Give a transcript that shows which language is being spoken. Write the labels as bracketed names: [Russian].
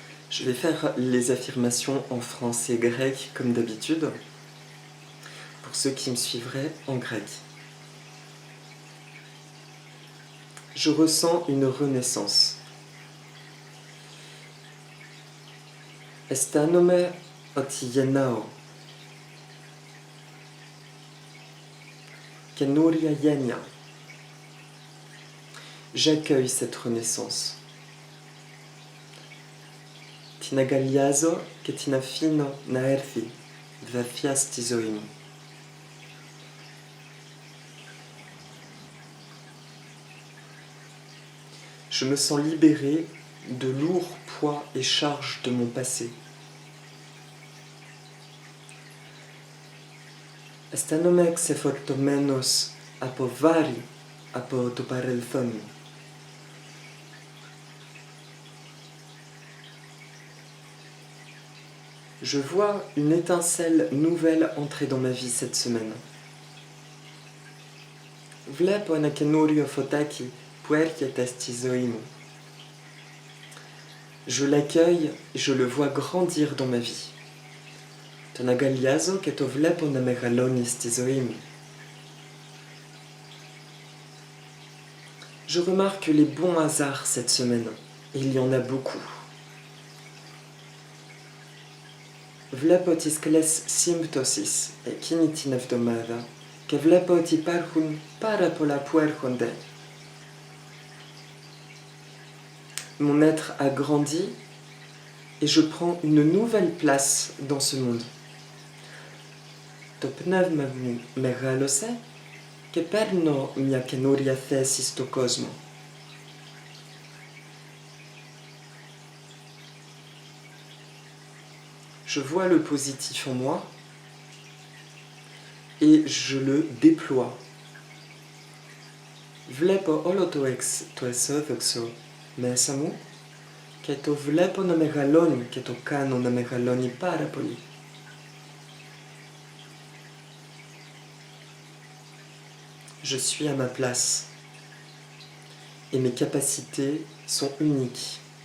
[French] Je vais faire les affirmations en français grec comme d'habitude, pour ceux qui me suivraient en grec. Je ressens une renaissance. [Greek] Aisthánομαι ότι γεννάω. Καινούρια γένεια. [French] J'accueille cette renaissance. [Greek] Την αγκαλιάζω και την αφήνω να έρθει βαθιά στη ζωή μου. [French] Je me sens libéré de lourds poids et charges de mon passé. [Greek] Αισθάνομαι ξεφορτωμένος από βάρη από το παρελθόν μου. [French] Je vois une étincelle nouvelle entrer dans ma vie cette semaine. [Greek] Βλέπω ένα καινούριο φωτάκι που έρχεται στη ζωή μου. [French] Je l'accueille et je le vois grandir dans ma vie. [Greek] Τον αγκαλιάζω και το βλέπω να μεγαλώνει στη ζωή μου. [French] Je remarque les bons hasards cette semaine, et il y en a beaucoup. [Greek] Βλέπω τις καλές σύμπτωσεις εκείνη την εβδομάδα και βλέπω ότι υπάρχουν πάρα πολλά που έρχονται. [French] Mon être a grandi et je prends une nouvelle place dans ce monde. [Greek] Το πνεύμα μου μεγάλωσε και παίρνω μια καινούρια θέση στο κόσμο. [French] Je vois le positif en moi et je le déploie. [Greek] Βλέπω όλο το αισιόδοξο μέσα μου και το βλέπω να μεγαλώνει και το κάνω να μεγαλώνει πάρα πολύ. [French] Je suis à ma place et mes capacités sont uniques.